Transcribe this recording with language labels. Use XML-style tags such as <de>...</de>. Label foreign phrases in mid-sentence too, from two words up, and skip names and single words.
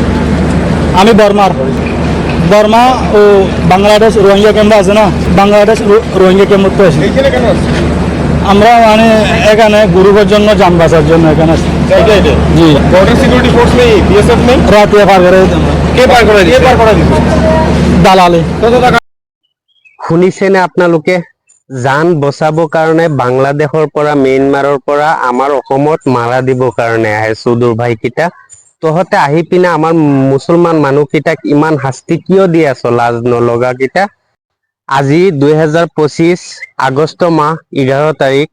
<bn>আমি বর্মা ও বাংলাদেশ রোহিঙ্গা ক্যাম্প আছে না, বাংলাদেশ রোহিঙ্গা ক্যাম্প তো আছে। এইখানে কেন আসছে? আমরা মানে এখানে গ্রুপের জন্য যান বাঁচার জন্য এখানে আছি। জি, বর্ডার সিকিউরিটি ফোর্স নেই, বিএসএফ নেই? রাতে পার করে দিতাম। কে পার করে দিচ্ছে? কে পার করে দিচ্ছে? দালালি। কত টাকা?</bn> <as>শুনিছেনে আপোনালোকে? যান বচাবৰ কাৰণে বাংলাদেশৰ পৰা ম্যানমাৰৰ পৰা আমাৰ অসমত মাৰা দিবৰ কাৰণে আহে চুদুৰ ভাইকেইটা। তহঁতে আহি পিনে আমাৰ মুছলমান মানুহকেইটাক ইমান শাস্তি কিয় দি আছ? লাজ নলগাকেইটা। আজি 2025 আগষ্ট মাহ 11 তাৰিখ।</as>